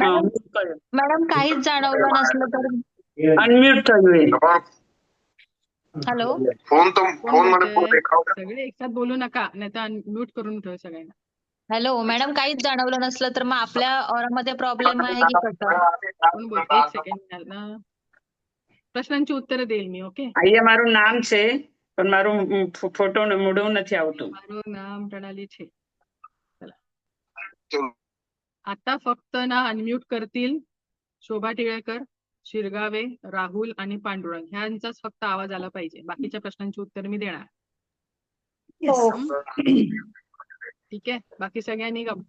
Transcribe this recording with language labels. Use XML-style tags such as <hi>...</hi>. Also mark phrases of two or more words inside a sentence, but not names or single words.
<mr>मॅडम काहीच जाणवलं नसलं तर अनम्यूट हॅलो फोन कोण मध्ये बोलतंय? सगळे एकसाथ बोलू नका, नाही तर म्यूट करून ठेव सगळ्यांना. हॅलो मॅडम काहीच जाणवलं नसलं तर मग आपल्या ऑरामध्ये प्रॉब्लेम आहे की कसं. कोण बोलतंय? एक सेकंड ना,</mr> <gu>પ્રશ્નની ઉત્તર દેલ મી. ઓકે, અહીંયા મારું નામ છે પણ મારું ફોટો મોઢું નથી આવતું. મારું નામ પ્રણાली છે.</gu> <mr>चला, आता फक्त ना अनम्यूट करतील शोभा टिळेकर, शिरगावे, राहुल आणि पांडुरंग, ह्यांचाच फक्त आवाज आला पाहिजे. बाकीच्या प्रश्नांची उत्तर मी देणार. ठीक आहे, बाकी सगळ्यांनी गप्प.</mr>